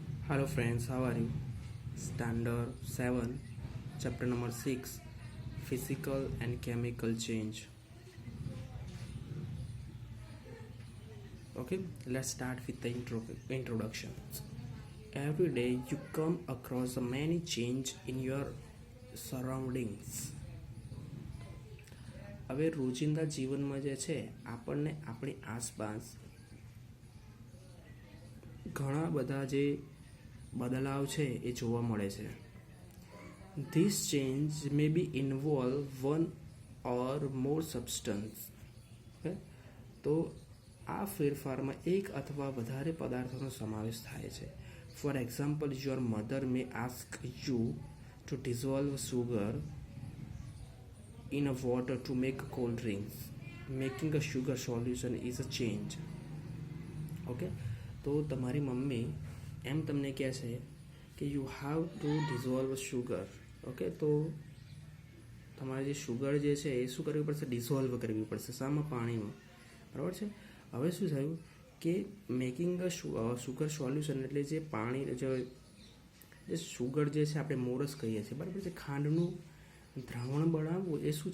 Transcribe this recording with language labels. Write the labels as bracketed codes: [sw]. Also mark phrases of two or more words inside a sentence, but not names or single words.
[en] Hello friends, how are you? Standard 7, chapter number 6, Physical and Chemical Change. Okay, let's start with the introduction. Every day you come across many change in your surroundings. [gu] હવે રોજિંદા જીવનમાં જે છે આપણને આપણી આસપાસ ઘણા બધા જે બદલાવ છે એ જોવા મળે છે. [en] This change may be involve one or more substance. Okay? [gu] તો આ ફેરફારમાં એક અથવા વધારે પદાર્થોનો સમાવેશ થાય છે. [en] For example, your mother may ask you to dissolve sugar in a water to make cold drinks. Making a sugar solution is a change. Okay? [gu] તો તમારી મમ્મી એમ તમને કહે છે કે [en] you have to dissolve sugar. [gu] ઓકે, તો તમારે જે શુગર જે છે એ શું કરવી પડશે? ડિઝોલ્વ કરવી પડશે. શામાં? પાણીમાં. બરાબર છે. હવે શું થયું કે [en] making a sugar solution [gu] એટલે જે પાણી જે શુગર જે છે આપણે મોરસ કહીએ છીએ, બરાબર છે, ખાંડનું દ્રાવણ બનાવવું એ શું છે?